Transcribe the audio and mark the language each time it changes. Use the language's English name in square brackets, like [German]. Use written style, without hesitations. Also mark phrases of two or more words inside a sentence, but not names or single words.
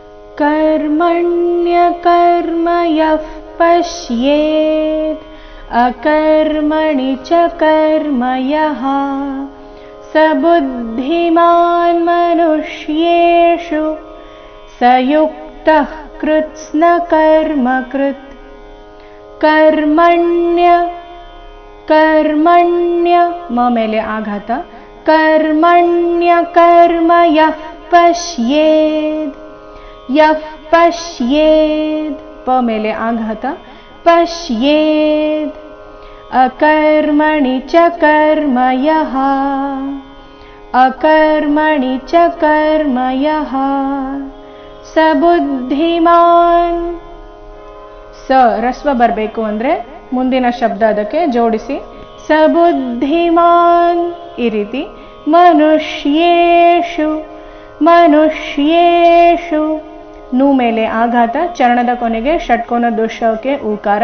[Sanskrit] कर्मण्यकर्म यः पश्येत् अकर्मणि च कर्म यः स बुद्धिमान् मनुष्येषु स युक्तः कृत्स्नकर्मकृत् कर्मण्य म [Kannada] ಮೇಲೆ ಆಘಾತ [Sanskrit] कर्मण्यकर्म यः पश्येत् [Kannada] प ಮೇಲೆ ಆಘಾತ [Sanskrit] पश्येत् अकर्मणि च कर्म यः स बुद्धिमान् [Kannada] ಸ ರಸ್ವ ಬರಬೇಕು ಅಂದರೆ ಮುಂದಿನ ಶಬ್ದ ಅದಕ್ಕೆ ಜೋಡಿಸಿ [Sanskrit] ಸ ಬುದ್ಧಿಮಾನ್ [Kannada] ಈ ರೀತಿ ಮನುಷ್ಯೇಷು ನು ಮೇಲೆ ಆಘಾತ ಚರಣದ ಕೊನೆಗೆ ಷಟ್ಕೋನ ದೋಷಕ್ಕೆ ಊಕಾರ